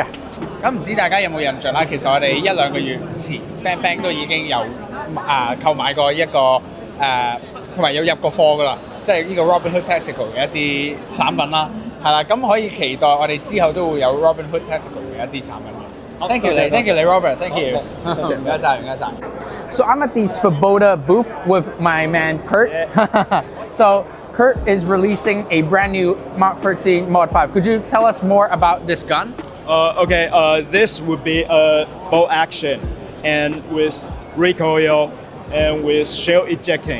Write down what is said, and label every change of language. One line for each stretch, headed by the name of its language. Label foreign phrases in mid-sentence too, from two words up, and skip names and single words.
Cantonese: 咁唔知大家有冇印象啦？其實我哋1、2個月前 Bang Bang 都已經有購買過一個同埋有入過貨噶啦，即係呢個 Robinhood Tactical 嘅一啲產品啦，係啦，咁可以期待我哋之後都會有 Robinhood Tactical 嘅一啲產品嘅。
English: Thank you
Cantonese: 你 Robert，
English: Thank you，
Cantonese: 唔該晒。
English: So I'm at the Fabota booth with my man Kurt. So Kurt is releasing a brand new Mark 13 Mod 5. Could you tell us more about this gun? Okay, this would be a bolt action and with recoil and with shell ejecting.